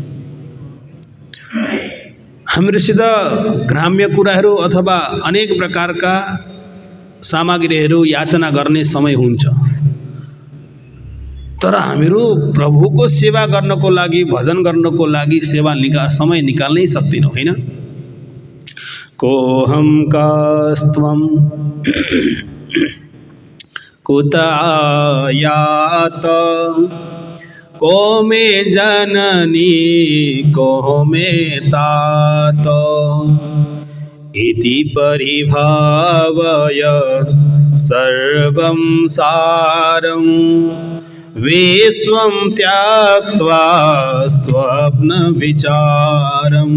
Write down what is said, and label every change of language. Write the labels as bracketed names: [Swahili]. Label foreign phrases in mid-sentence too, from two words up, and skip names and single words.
[Nepali] हामीहरूसित ग्राम्य कुराहरू अथवा अनेक प्रकारका सामग्रीहरू याचना गर्ने समय हुन्छ, तर हामीहरू प्रभुको सेवा गर्नको लागि, भजन गर्नको लागि समय निकाल्नै सक्दैनौँ होइन। [Sanskrit] कोऽहं कस्त्वं कुत आयात को मे जननी को मे तात इति परिभावय सर्वं सारं विश्वं त्यक्त्वा स्वप्नविचारम्।